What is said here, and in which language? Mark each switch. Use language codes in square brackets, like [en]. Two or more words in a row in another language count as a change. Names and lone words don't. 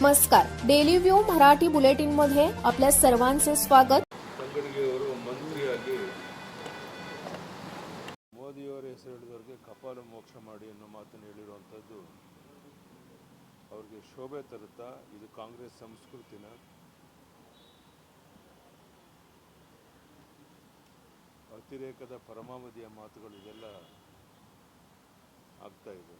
[mr] नमस्कार. डेली व्यू मराठी बुलेटिन मध्ये आपल्या सर्वांचे स्वागत. [kn] ತಂಗಡಿಗೆಯವರು ಮಂತ್ರಿಯಾಗಿ ಮೋದಿಯವರ ಹೆಸರು ಹೇಳಿದವರಿಗೆ ಕಪಾಲ ಮೋಕ್ಷ ಮಾಡಿ ಅನ್ನೋ ಮಾತನ್ನು ಹೇಳಿರುವಂಥದ್ದು ಅವ್ರಿಗೆ ಶೋಭೆ ತರುತ್ತಾ? ಇದು ಕಾಂಗ್ರೆಸ್ ಸಂಸ್ಕೃತಿನ? ಅತಿರೇಕದ ಪರಮಾವಧಿಯ ಮಾತುಗಳು ಇದೆಲ್ಲ ಆಗ್ತಾ ಇದೆ.